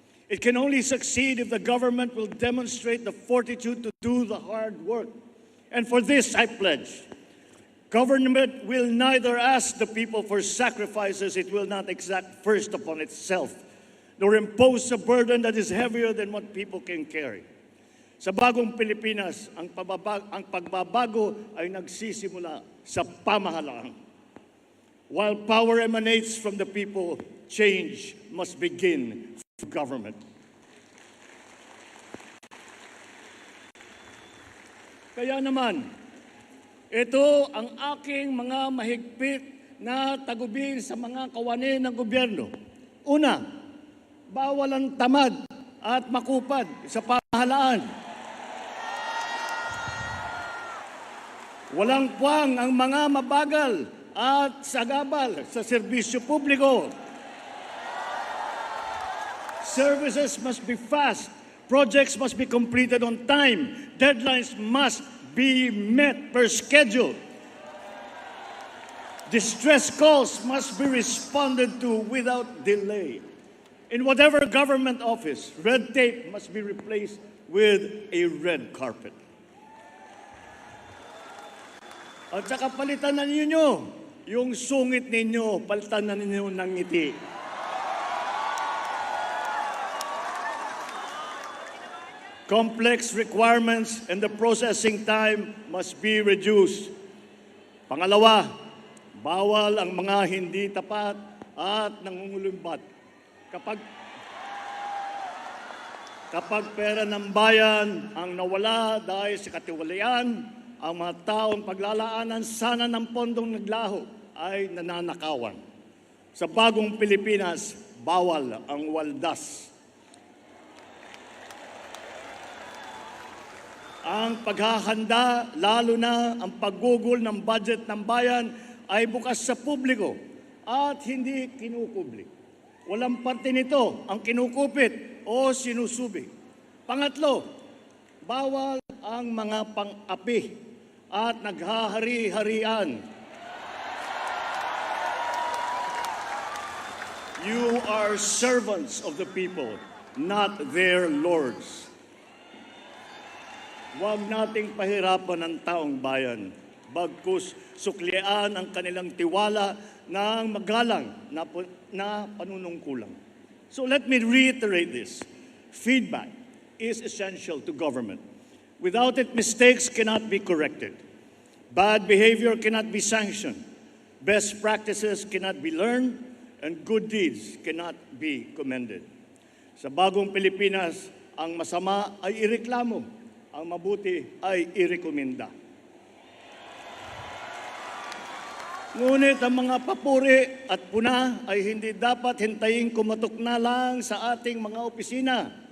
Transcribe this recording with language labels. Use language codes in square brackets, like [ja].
[en] It can only succeed if the government will demonstrate the fortitude to do the hard work. And for this, I pledge, government will neither ask the people for sacrifices it will not exact first upon itself, nor impose a burden that is heavier than what people can carry. [tl] Sa Bagong Pilipinas, ang pagbabago ay nagsisimula sa pamahalaan. [en] While power emanates from the people, change must begin from government. [tl] Kaya naman, ito ang aking mga mahigpit na tagubilin sa mga kawani ng gobyerno. Una, bawal ang tamad at makupad sa pamahalaan. Walang puwang ang mga mabagal at sagabal sa serbisyo publiko. [en] Services must be fast. Projects must be completed on time. Deadlines must be met per schedule. Distress calls must be responded to without delay. In whatever government office, red tape must be replaced with a red carpet. [tl] At saka palitan na ninyo yung sungit ninyo, palitan na ninyo ng ngiti. [en] Complex requirements and the processing time must be reduced. [tl] Pangalawa, bawal ang mga hindi tapat at nangungulumbat. Kapag pera ng bayan ang nawala dahil sa katiwalian, ang mga taong paglalaanan sana ng pondong naglaho ay nananakawan. Sa Bagong Pilipinas, bawal ang waldas. Ang paghahanda, lalo na ang paggugol ng budget ng bayan, ay bukas sa publiko at hindi kinukubli. Walang parte nito ang kinukupit o sinusubig. Pangatlo, bawal ang mga pang-api at naghahari-harian. [en] You are servants of the people, not their lords. [tl] Huwag nating pahirapan ang taong bayan, bagkus suklian ang kanilang tiwala ng magalang na panunungkulang. [en] So let me reiterate this. Feedback is essential to government. Without it, mistakes cannot be corrected. Bad behavior cannot be sanctioned. Best practices cannot be learned, and good deeds cannot be commended. [tl] Sa Bagong Pilipinas, ang masama ay ireklamo. Ang mabuti ay irekomenda. Ngunit ang mga papuri at puna ay hindi dapat hintayin kumatok na lang sa ating mga opisina.